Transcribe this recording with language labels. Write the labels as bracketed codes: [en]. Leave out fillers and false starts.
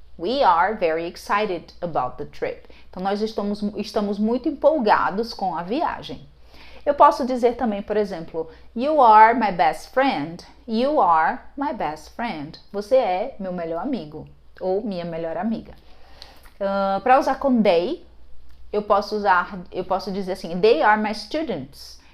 [en] We are very excited about the trip. [pt] Então, nós estamos muito empolgados com a viagem. Eu posso dizer também, por exemplo, [en] you are my best friend. You are my best friend. [pt] Você é meu melhor amigo ou minha melhor amiga. Para usar com they, eu posso dizer assim, [en] they are my students.